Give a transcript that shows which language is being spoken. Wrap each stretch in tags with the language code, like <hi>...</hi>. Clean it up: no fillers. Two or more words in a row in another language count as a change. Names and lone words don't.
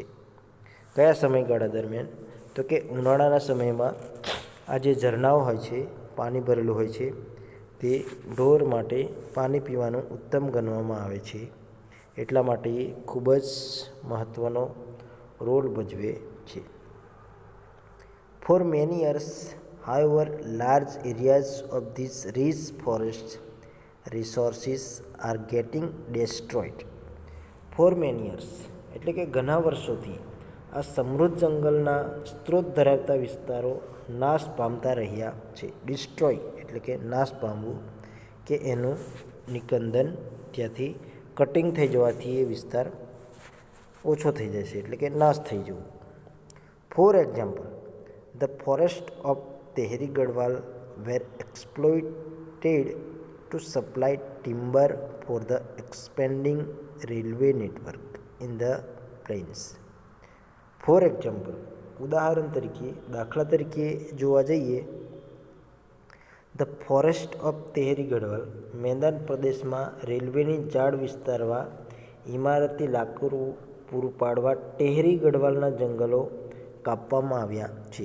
<gu>કયા સમયગાળા દરમિયાન તો કે ઉનાળાના સમયમાં આ જે ઝરણાઓ હોય છે, પાણી ભરેલું હોય છે, તે ઢોર માટે પાણી પીવાનું ઉત્તમ ગણવામાં આવે છે. એટલા માટે એ ખૂબ જ મહત્ત્વનો રોલ ભજવે છે.</gu> <en>for many years however, large areas of these rich forest resources are getting destroyed. For many years</en> <gu>એટલે કે ઘણા વર્ષોથી આ સમૃદ્ધ જંગલના સ્ત્રોત ધરાવતા વિસ્તારો નાશ પામતા રહ્યા છે. ડિસ્ટ્રોય એટલે કે નાશ પામવું, કે એનું નિકંદન ત્યાંથી કટિંગ થઈ જવાથી એ વિસ્તાર ઓછો થઈ જશે એટલે કે નાશ થઈ જવું.</gu> <en>for example, the forest of Tehri Garhwal were exploited to supply timber for the expanding railway network in the plains. For example,</en> <gu>ઉદાહરણ તરીકે, દાખલા તરીકે જોવા જઈએ,</gu> <en>the forest of Tehri Garhwal,</en> <gu>મેદાન પ્રદેશમાં રેલવેની જાળ વિસ્તારવા ઇમારતી લાકડું પૂરું પાડવા ટેહરી ગઢવાલના જંગલો કાપવામાં આવ્યા છે.</gu>